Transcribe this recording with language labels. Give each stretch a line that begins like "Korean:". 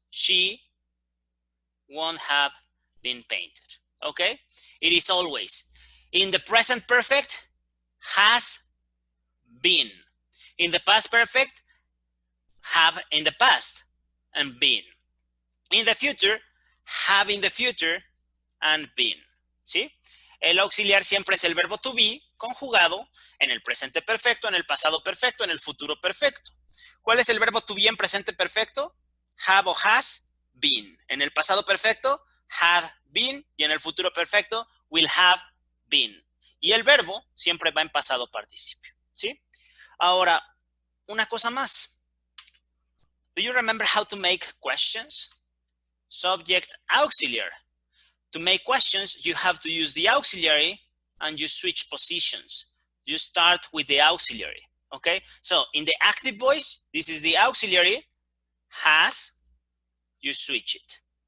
English: She won't have been painted. Okay? It is always. In the present perfect, has been. In the past perfect, have in the past and been. In the future, have in the future and been.
Spanish: ¿Sí? El auxiliar siempre es el verbo to be conjugado en el presente perfecto, en el pasado perfecto, en el futuro perfecto. ¿Cuál es el verbo to be en presente perfecto? Have o has been. En el pasado perfecto, had been, y en el futuro perfecto, will have been. Y el verbo siempre va en pasado participio. ¿Sí? Ahora, una cosa más.
English: Do you remember how to make questions? Subject, auxiliary. To make questions, you have to use the auxiliary and you switch positions. You start with the auxiliary, okay? So in the active voice, this is the auxiliary, has, you switch it.